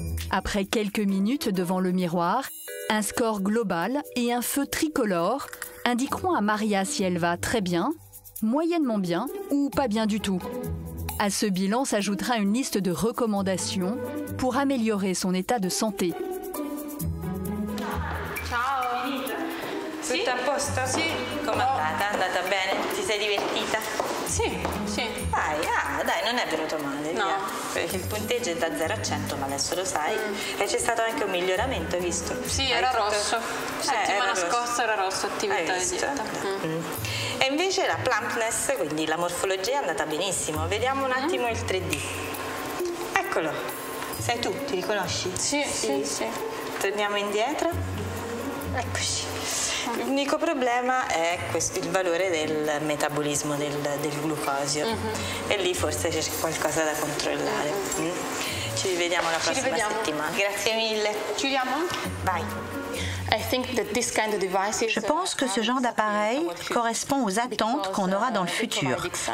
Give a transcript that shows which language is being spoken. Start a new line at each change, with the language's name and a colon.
French: Après quelques minutes devant le miroir, un score global et un feu tricolore indiqueront à Maria si elle va très bien, moyennement bien ou pas bien du tout. À ce bilan s'ajoutera une liste de recommandations pour améliorer son état de santé.
Italian: Ciao, tutto a posto? Sì. Com'è andata? È andata bene? Ti sei divertita? Sì, sì. Dai, non è venuto male, no. Via. Perché il punteggio è da 0 a 100, ma adesso lo sai. E c'è stato anche un miglioramento, hai visto? Sì, era rosso. Settimana scorsa era rosso, attività di dieta. E invece la plumpness, quindi la morfologia, è andata benissimo. Vediamo un attimo il 3D. Eccolo. Sei tu, ti riconosci? Sì, sì, sì. Torniamo indietro. Eccoci. L'unico problema è il valore del metabolismo del glucosio e lì forse c'è qualcosa da controllare. Ci rivediamo la prossima settimana. Grazie mille. Chiudiamo? Vai.
French: Je pense que ce genre d'appareil correspond aux attentes qu'on aura dans le futur.